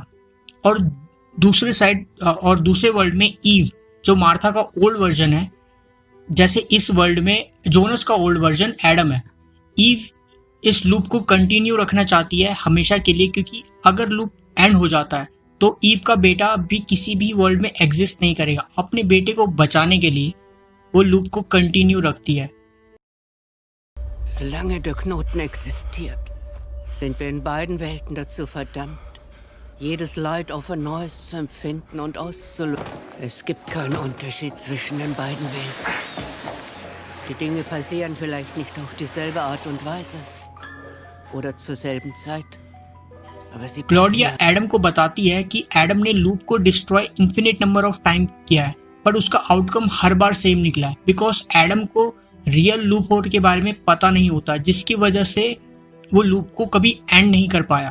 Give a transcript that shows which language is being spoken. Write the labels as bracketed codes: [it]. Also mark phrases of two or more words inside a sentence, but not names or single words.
[hi] और दूसरे वर्ल्ड में ईव जो मार्था का [en] old version [hi] है, जैसे इस वर्ल्ड में जोनस का [en] old version [hi] एडम है। ईव इस लूप को कंटिन्यू रखना चाहती है हमेशा के लिए, क्योंकि अगर [en] loop end [hi] हो जाता है तो ईव का बेटा भी किसी भी वर्ल्ड में एग्जिस्ट नहीं करेगा। अपने बेटे को बचाने के लिए वो लूप को कंटिन्यू रखती है। [de] Solange der Knoten existiert, sind wir in beiden Welten dazu verdammt, jedes Leid auf ein neues zu empfinden und auszulösen. Es gibt keinen Unterschied zwischen den beiden Welten. Die Dinge passieren vielleicht nicht auf dieselbe Art und Weise oder zur selben Zeit. [hi] क्लॉडिया एडम को बताती है कि एडम ने लूप को [en] destroy infinite number of time [hi] किया है, पर उसका आउटकम हर बार सेम निकला है, बिकॉज एडम को [en] real loop hole [hi] के बारे में पता नहीं होता, जिसकी वजह से वो लूप को कभी एंड नहीं कर पाया।